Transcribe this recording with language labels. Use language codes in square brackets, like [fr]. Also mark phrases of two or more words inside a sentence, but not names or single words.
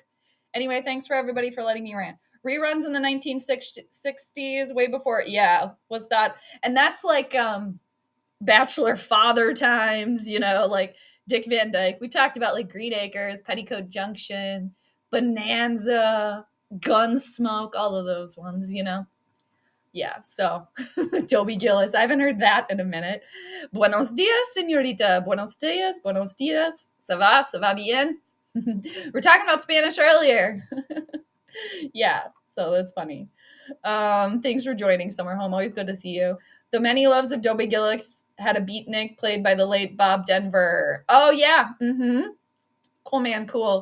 [en] Anyway, thanks for everybody for letting me rant. Reruns in the 1960s, way before, yeah, was that, and that's like Bachelor Father times, like Dick Van Dyke. We talked about like Green Acres, Petticoat Junction, Bonanza, Gunsmoke, all of those ones, Yeah, so Toby Gillis. I haven't heard that in a minute. [es] Buenos dias, señorita. Buenos dias. Buenos dias. [fr] Ça va? Ça va bien? [en] We're talking about Spanish earlier. Yeah, so that's funny. Thanks for joining, Summer Home. Always good to see you. The Many Loves of Toby Gillis had a beatnik played by the late Bob Denver. Oh, yeah. Mm-hmm. Cool, man, cool.